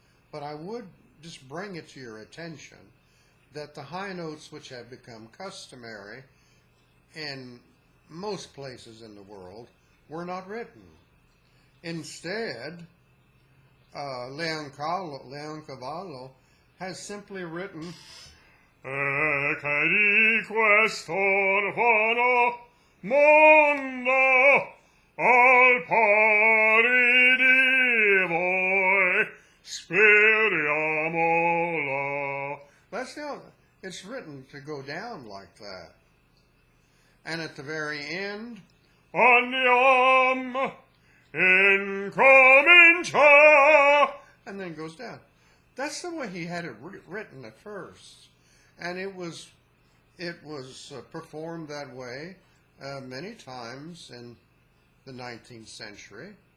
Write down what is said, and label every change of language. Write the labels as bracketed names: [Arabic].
[English] But I would just bring it to your attention that the high notes which have become customary in most places in the world were not written. Instead, Leoncavallo has simply written [Italian] E che di quest'orfano mondo al pari di voi speriamo. [English] That's the it's written to go down like that. And at the very end, [Italian] Andiamo, incomincia. [English] and then it goes down. That's the way he had it written at first. And it was performed that way many times in the 19th century.